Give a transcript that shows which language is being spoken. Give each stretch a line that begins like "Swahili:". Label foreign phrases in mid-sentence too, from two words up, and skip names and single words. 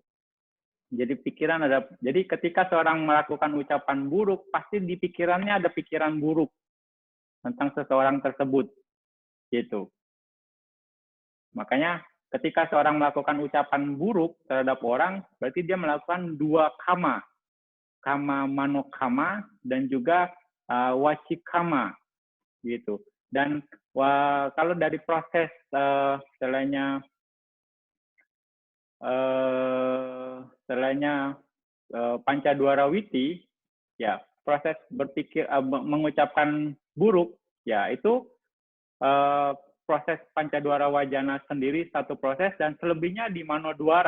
Indonesian: Jadi pikiran ada. Jadi ketika seorang melakukan ucapan buruk, pasti di pikirannya ada pikiran buruk tentang seseorang tersebut, gitu. Makanya ketika seorang melakukan ucapan buruk terhadap orang, berarti dia melakukan 2 kama,
Pali: kama manokama
Indonesian: dan juga wacikama, gitu. Dan kalau dari proses istilahnya
Pali: Pancadwara Witi,
Indonesian: ya proses berpikir mengucapkan buruk, ya itu proses
Pali: Pancadwara Wajana
Indonesian: sendiri satu proses, dan selebihnya di Manodwara.